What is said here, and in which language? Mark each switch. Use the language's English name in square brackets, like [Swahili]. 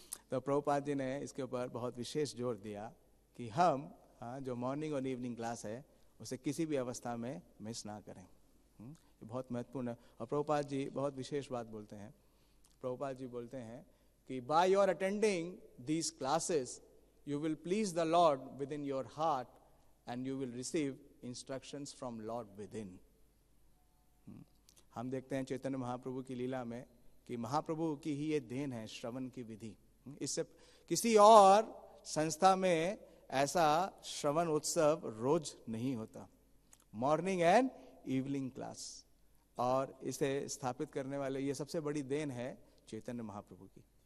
[Hindi] तो प्रभुपाद जी ने इसके ऊपर बहुत विशेष जोर दिया कि हम जो मॉर्निंग और इवनिंग क्लास है उसे किसी भी अवस्था में मिस ना करें। ये बहुत महत्वपूर्ण है। और प्रभुपाद जी बहुत विशेष बात बोलते हैं। प्रभुपाद जी बोलते हैं कि [English] By your attending these classes you will please the Lord within your heart and you will receive instructions from Lord within. [Hindi] हम देखते हैं चैतन्य महाप्रभु की लीला में कि महाप्रभु की ही ये देन है श्रवण की विधि. इससे किसी और संस्था में ऐसा श्रवण उत्सव रोज नहीं होता. मॉर्निंग एंड इवनिंग क्लास, और इसे स्थापित करने वाले ये सबसे बड़ी देन है चैतन्य महाप्रभु की.